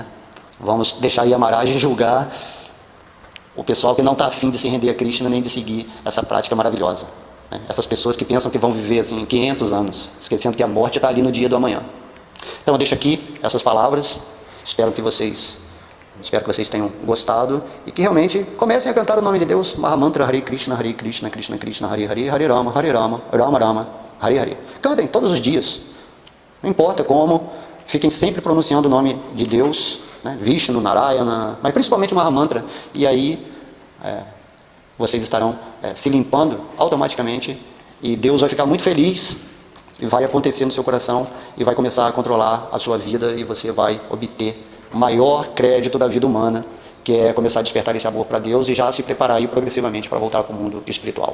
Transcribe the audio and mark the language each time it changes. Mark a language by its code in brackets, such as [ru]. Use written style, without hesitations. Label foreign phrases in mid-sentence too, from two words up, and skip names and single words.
[pt] Vamos deixar Yamaraj julgar o pessoal que não está afim de se render a Krishna nem de seguir essa prática maravilhosa. Né? Essas pessoas que pensam que vão viver assim 500 anos, esquecendo que a morte está ali no dia do amanhã. Então eu deixo aqui essas palavras, espero que vocês tenham gostado e que realmente comecem a cantar o nome de Deus, [sa] Mahamantra Hare Krishna, Krishna Krishna, Hare Hare, Hare Rama, Rama Rama, Hare Hare. [pt] Cantem todos os dias, não importa como, fiquem sempre pronunciando o nome de Deus, né? Vishnu, Narayana, mas principalmente o Mahamantra, e aí vocês estarão se limpando automaticamente e Deus vai ficar muito feliz e vai acontecer no seu coração e vai começar a controlar a sua vida e você vai obter o maior crédito da vida humana, que é começar a despertar esse amor para Deus e já se preparar aí progressivamente para voltar para o mundo espiritual.